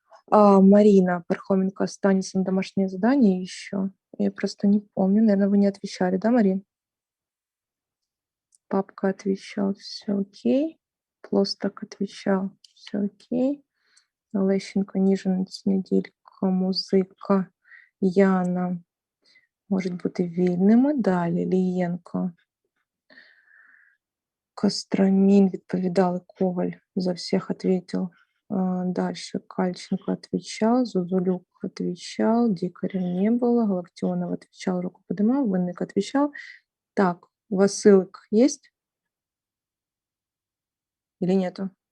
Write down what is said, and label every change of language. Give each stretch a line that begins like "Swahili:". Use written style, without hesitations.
Russian: Марина Пархоменко останется на домашнее задание еще. Я просто не помню. Наверное, вы не отвечали, да, Марин? Папка отвечал, все окей. Плостак отвечал, все окей.
Ukrainian: Лещенко, Ніжинець, Неділько, Музика, Яна, можуть бути вільними. Далі
Russian: Лієнко, Костромін,
Ukrainian: відповідали,
Russian: Коваль за всех ответил. Дальше Кальченко отвечал, Зузулюк отвечал, Дикаря не было, Галактионов отвечал, руку поднимал, Винник отвечал. Так, у вас ссылок есть? Или нету?